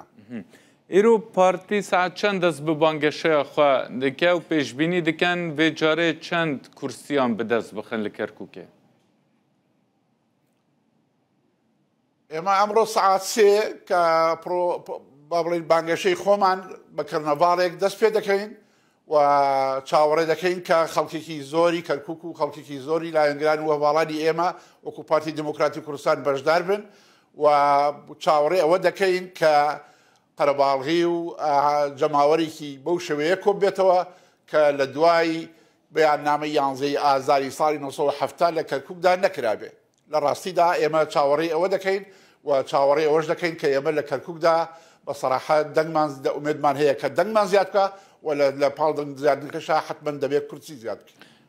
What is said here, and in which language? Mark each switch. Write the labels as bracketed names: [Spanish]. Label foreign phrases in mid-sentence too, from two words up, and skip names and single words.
[Kurdish] ئیرۆ پارتی سعات چەند دەست بە بانگەشەیە خوا دکە و پێشبینی دکەن vê carê çend کورسیان bi dest bixin li Kerkûkê [Central Kurdish] ئێمە ئەمڕۆ سعات سێ کە با بڵێن بانگەشەی خۆمان بە کەرنەڤاڵێک دەست پێ دەکەین و چاوەڕێ دەکەین کە خەڵکێکی زۆری کەرکووک و خەڵکێکی زۆری لایەنگران و هەواڵانی ئێمە وەکو پارتی دموکراتی کوردستان بەشدار بن و چاوەڕێ ئەوە دەکەین کە قەرەباڵغی و جەماوەرێکی بەو شێوەیە کۆ بێتەوە کە لە دوای بەیاننامەی 11 ئازاری ساڵی 1970 لە کەرکووکدا نەکرابێ لە ڕاستیدا ئێمە چاوەڕێی ئەوە دەکەین و چاوەڕێ ئەوەش دەکەین کە ئێمە لە کەرکووکدا بە سەراحەت دەنگمان ئومێدمان هەیە کە دەنگمان زیاد بکە و لە پاڵ دەنگ زیادکەشە حتمەن دەبێت کورسی زیاد بکەین.